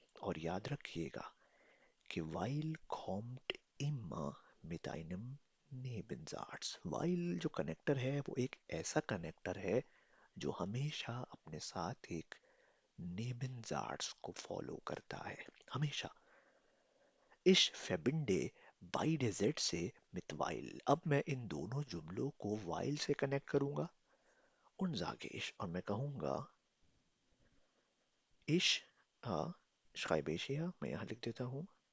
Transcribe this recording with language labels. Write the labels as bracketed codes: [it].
[hi] और याद रखिएगा कि [de] while kommt immer mit einem Nebensatz. [hi] while जो कनेक्टर है वो एक ऐसा कनेक्टर है जो हमेशा अपने साथ एक Nebensatz को फॉलो करता है. हमेशा. [de] Ich verbinde beide Sätze mit while. [hi] अब मैं इन दोनों जुमलों को while से कनेक्ट करूंगा. [de] Und sage ich. [hi] और मैं कहूंगा ich, [de] schreibe ich hier, [hi] मैं यहाँ लिख देता हूँ.